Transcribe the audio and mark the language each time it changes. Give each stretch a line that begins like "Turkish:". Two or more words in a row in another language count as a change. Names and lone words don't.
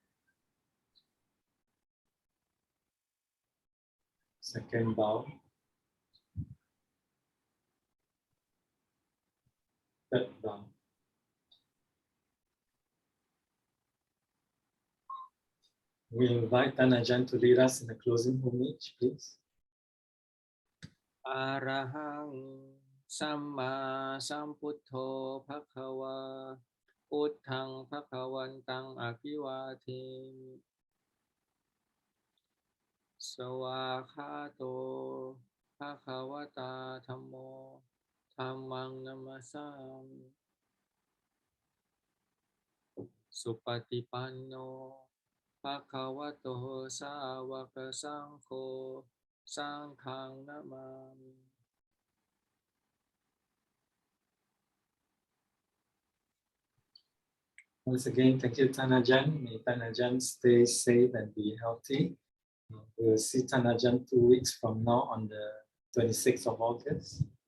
English: Second bow. Third bow. We invite Ajahn to lead us in the closing homage, please.
Pali: Arahang Samma Sambuddho Bhagava Buddhang Bhagavantang Abhivati Sawakhato Bhagavata Dhammo Dhammang Namasami Supatipanno Bhagavato Sāvaka Saṅkho Saṅghang Namami.
English: Once again, thank you, Ajahn. May Ajahn stay safe and be healthy. We'll see Ajahn 2 weeks from now on the 26th of August.